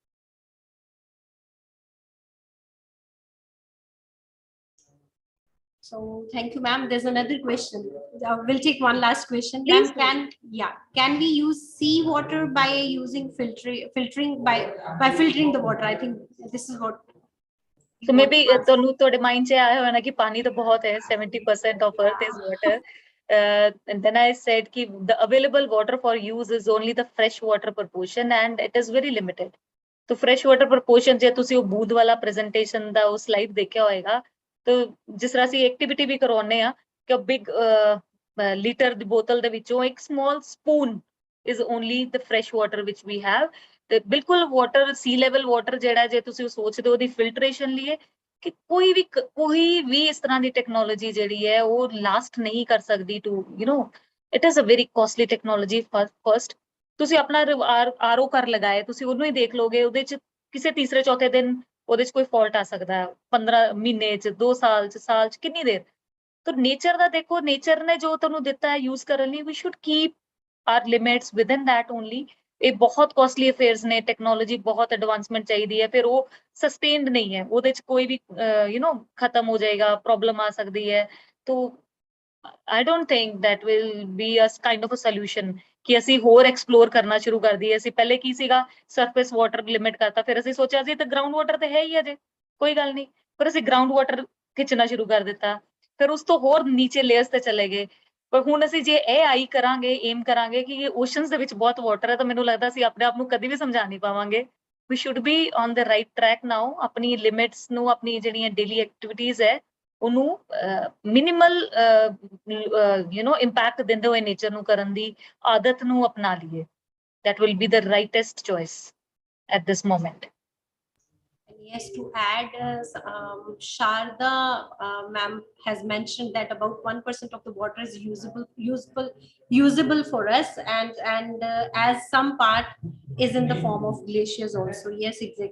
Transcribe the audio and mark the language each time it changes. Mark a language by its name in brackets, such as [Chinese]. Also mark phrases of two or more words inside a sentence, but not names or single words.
[English] So thank you, ma'am. There's another question. We'll take one last question. Please. Can we use seawater by using filtering by filtering the water? I think this is what so maybe [Punjabi] ਤੁਹਾਨੂੰ ਤੁਹਾਡੇ ਮਾਈਂਡ 'ਚ ਆਇਆ ਹੋਣਾ ਨਾ ਕਿ ਪਾਣੀ ਤਾਂ ਬਹੁਤ ਹੈ, [English] 70% of earth is water। and then I said कि the available water for use is only the fresh water proportion and it is very limited। [Punjabi] तो [English] fresh water proportion [Punjabi] ਜੇ ਤੁਸੀਂ ਉਹ ਬੂੰਦ ਵਾਲਾ presentation ਦਾ ਉਹ slide ਦੇਖਿਆ ਹੋਏਗਾ, तो ਜਿਸ ਤਰ੍ਹਾਂ ਅਸੀਂ ਐਕਟੀਵਿਟੀ ਵੀ ਕਰਵਾਉਂਦੇ ਆ ਕਿ [English] big litre [Punjabi] ਦੀ ਬੋਤਲ ਦੇ ਵਿੱਚੋਂ ਇੱਕ [English] small spoon is only the fresh water which we have। [Punjabi] ਤੇ ਬਿਲਕੁਲ [English] water sea level water [Punjabi] ਜਿਹੜਾ ਜੇ ਤੁਸੀਂ ਸੋਚਦੇ ਹੋ ਉਹਦੀ ਫਿਲਟਰੇਸ਼ਨ ਲਈ ਕਿ ਕੋਈ ਵੀ ਇਸ ਤਰ੍ਹਾਂ ਦੀ ਟੈਕਨੋਲੋਜੀ ਜਿਹੜੀ ਹੈ ਉਹ ਲਾਸਟ ਨਹੀਂ ਕਰ ਸਕਦੀ [English] to it is a very costly technology. [Punjabi] ਫਸਟ ਤੁਸੀਂ ਆਪਣਾ ਆਰਓ ਕਰ ਲਗਾਏ, ਤੁਸੀਂ ਉਹਨੂੰ ਹੀ ਦੇਖ ਲੋਗੇ, ਉਹਦੇ ਚ ਕਿਸੇ ਤੀਸਰੇ ਚੌਥੇ ਦਿਨ ਉਹਦੇ ਚ ਕੋਈ ਫਾਲਟ ਆ ਸਕਦਾ ਹੈ, 15 ਮਹੀਨੇ ਚ, 2 ਸਾਲ ਚ ਕਿੰਨੀ ਦੇਰ। ਤਾਂ ਨੇਚਰ ਦਾ ਦੇਖੋ, ਨੇਚਰ ਨੇ ਜੋ ਤੁਹਾਨੂੰ ਦਿੱਤਾ ਹੈ ਯੂਜ਼ ਕਰਨ ਲਈ, [English] we should keep our limits within that only. [Punjabi] ਇਹ ਬਹੁਤ [English] costly affairs [Punjabi] ਨੇ, ਟੈਕਨੋਲੋਜੀ ਬਹੁਤ ਐਡਵਾਂਸਮੈਂਟ ਚਾਹੀਦੀ ਹੈ, ਫਿਰ ਉਹ ਸਸਟੇਨਡ ਨਹੀਂ ਹੈ, ਉਹਦੇ ਚ ਕੋਈ ਵੀ ਖਤਮ ਹੋ ਜਾਏਗਾ, ਪ੍ਰੋਬਲਮ ਆ ਸਕਦੀ ਹੈ। ਤੋ [English] I don't think that will be a kind of a solution [Punjabi] ਕਿ ਅਸੀਂ ਹੋਰ ਐਕਸਪਲੋਰ ਕਰਨਾ ਸ਼ੁਰੂ ਕਰ ਦਈਏ। ਅਸੀਂ ਪਹਿਲੇ ਕੀ ਸੀਗਾ, [English] surface water [Punjabi] ਲਿਮਿਟ ਕਰਤਾ, ਫਿਰ ਅਸੀਂ ਸੋਚਿਆ ਸੀ ਤਾਂ [English] ground water [Punjabi] ਤੇ ਹੈ ਹੀ ਅਜੇ, ਕੋਈ ਗੱਲ ਨਹੀਂ, ਪਰ ਅਸੀਂ [English] ground water [Punjabi] ਖਿੱਚਣਾ ਸ਼ੁਰੂ ਕਰ ਦਿੱਤਾ, ਫਿਰ ਉਸ ਤੋਂ ਹੋਰ ਨੀਚੇ ਲੇਅਰਸ ਤੇ ਚਲੇ ਗਏ। ਪਰ ਹੁਣ ਅਸੀਂ ਜੇ ਇਹ ਆਈ ਕਰਾਂਗੇ, ਏਮ ਕਰਾਂਗੇ ਕਿ ਓਸ਼ਨਸ ਦੇ ਵਿੱਚ ਬਹੁਤ ਵਾਟਰ ਹੈ, ਤਾਂ ਮੈਨੂੰ ਲੱਗਦਾ ਅਸੀਂ ਆਪਣੇ ਆਪ ਨੂੰ ਕਦੀ ਵੀ ਸਮਝਾ ਨਹੀਂ ਪਾਵਾਂਗੇ। [English] we should be on the right track now। [Punjabi] ਆਪਣੀ ਲਿਮਿਟਸ ਨੂੰ, ਆਪਣੀ ਜਿਹੜੀਆਂ [English] daily activities [Punjabi] ਹੈ ਉਹਨੂੰ [English] minimal impact [Punjabi] ਦਿੰਦੇ ਹੋਏ ਨੇਚਰ ਨੂੰ ਕਰਨ ਦੀ ਆਦਤ ਨੂੰ ਅਪਣਾ ਲਈਏ। [English] that will be the rightest choice at this moment। Yes, to add, Sharda ma'am has mentioned that about 1% of the water is usable for us, and as some part is in the form of glaciers also.